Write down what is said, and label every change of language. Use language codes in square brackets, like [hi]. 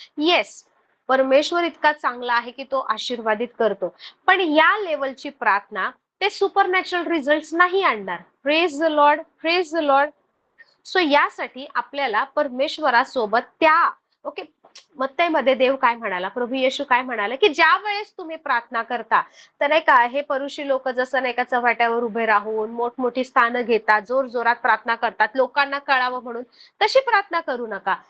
[mr] Yes, परमेश्वर इतका चांगला आहे की तो आशीर्वादित करतो, पण या लेवलची प्रार्थना ते सुपरनॅचरल रिझल्ट नाही आणणार. [en] Praise the lord, praise the lord. [mr] So यासाठी आपल्याला परमेश्वरासोबत त्या, ओके, मत्तईमध्ये देव काय म्हणाला, प्रभू येशू काय म्हणाला, की ज्या वेळेस तुम्ही प्रार्थना करता तर नाही का हे परुषी लोक जसं नाही का चव्हाट्यावर उभे राहून मोठमोठी स्थानं घेतात, जोर जोरात प्रार्थना करतात लोकांना कळावं म्हणून, तशी प्रार्थना करू नका.